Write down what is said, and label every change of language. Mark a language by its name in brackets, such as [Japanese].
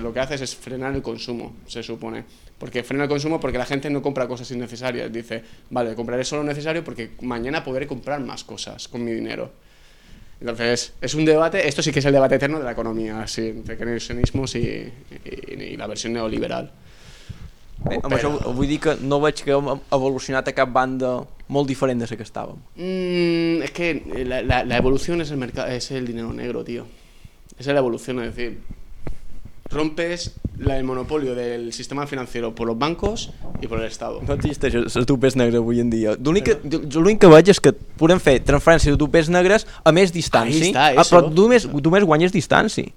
[Spanish] Lo que haces es frenar el consumo, se supone. Porque frena el consumo porque la gente no compra cosas innecesarias. Dice, vale, compraré solo lo necesario porque mañana podré comprar más cosas con mi dinero. Entonces, es un debate, esto sí que es el debate eterno de la economía, sí, entre keynesianismos y la versión neoliberal. [Catalan] Bé, amb això vull dir que no veig que hem evolucionat a cap banda molt diferent de la que estàvem. Es que la evolució és el mercat, és [Spanish] el dinero negro, tío. [Catalan] És la evolució, [Spanish] es decir, rompes el monopolio del sistema financiero por los bancos y por el Estado. [Catalan] No existeix el tupés negre avui en dia. L'únic que veig és que podem fer transferències de tupés negres a més distància. [Spanish] Ahí está, eso. [Catalan] Però només guanyes distància.